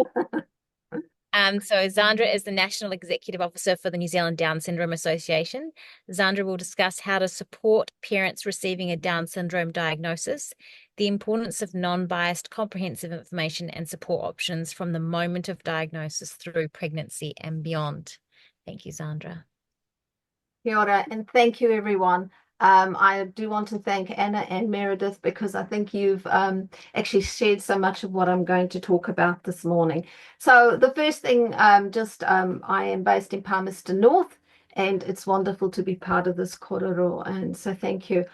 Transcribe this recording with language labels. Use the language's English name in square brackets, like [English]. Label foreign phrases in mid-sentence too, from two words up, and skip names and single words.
[English] So Zandra is the National Executive Officer for the New Zealand Down Syndrome Association. Zandra will discuss how to support parents receiving a Down syndrome diagnosis, the importance of non-biased comprehensive information and support options from the moment of diagnosis through pregnancy and beyond. Thank you, Zandra. [Māori] Kia ora, [English] and thank you, everyone. I do want to thank Anna and Meredith, because I think you've actually shared so much of what I'm going to talk about this morning. So the first thing, I am based in Palmerston North, and it's wonderful to be part of this korero, and so thank you.